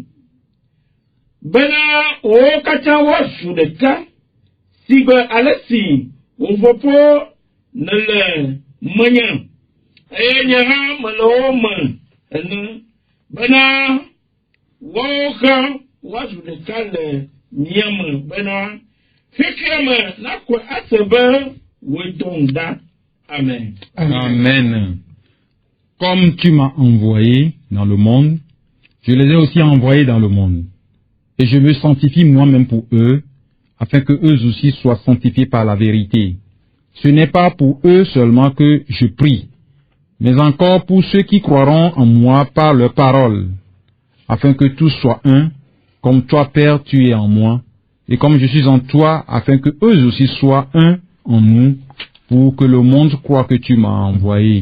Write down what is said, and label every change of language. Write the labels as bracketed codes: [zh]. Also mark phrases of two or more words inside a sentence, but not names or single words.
[ee] Bena wo katã woazu ɖeka, si gbe ale si wo fofo nele menye, eye nye hã mele wo me ene, bena wo hã woazu ɖeka le mia me, bena xexea me nakɔe ase be woe dom ɖa. Amen. Amen. [fr] Comme tu m'as envoyé dans le monde, je les ai aussi envoyés dans le monde. Et je me sanctifie moi-même pour eux, afin que eux aussi soient sanctifiés par la vérité. Ce n'est pas pour eux seulement que je prie, mais encore pour ceux qui croiront en moi par leur parole, afin que tous soient un, comme toi, Père, tu es en moi, et comme je suis en toi, afin que eux aussi soient un en nous, pour que le monde croit que tu m'as envoyé.